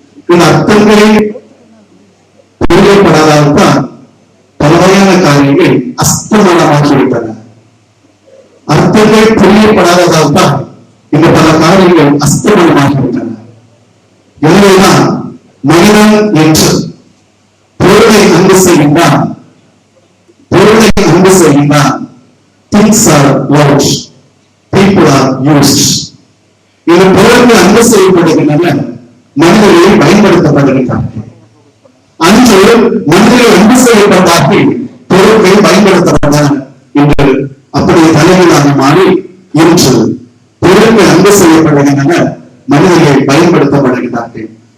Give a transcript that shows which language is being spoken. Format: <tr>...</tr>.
<ta>இந்த அர்த்தங்களே புரியப்படாதால் தான் பல வகையான காரியங்கள் அஸ்தமனமாகிவிட்டன. அர்த்தங்கள் புரியப்படாததால் தான் இந்த பல காரியங்கள் அஸ்தமனமாகிவிட்டன. எனவேதான் மனிதன் என்று பொருளை அன்பு செய்கின்றான், பொருளை அன்பு செய்கின்றான்.</ta> <en>Things are loved, people are used.</en> <ta>இந்த பொருள்கள் அன்பு செய்யப்படுகின்றன, மனிதர்கள் பயன்படுத்தப்படுகின்றார்கள். அன்று மனிதர்கள் அன்பு செய்யப்பட்டார்கள், பொருட்கள் பயன்படுத்தப்பட்டன என்று அப்படியே தலைவராக மாறி இன்று பொருட்கள் அன்பு செய்யப்படுகின்றன, மனிதர்கள் பயன்படுத்தப்படுகிறார்கள்.</ta>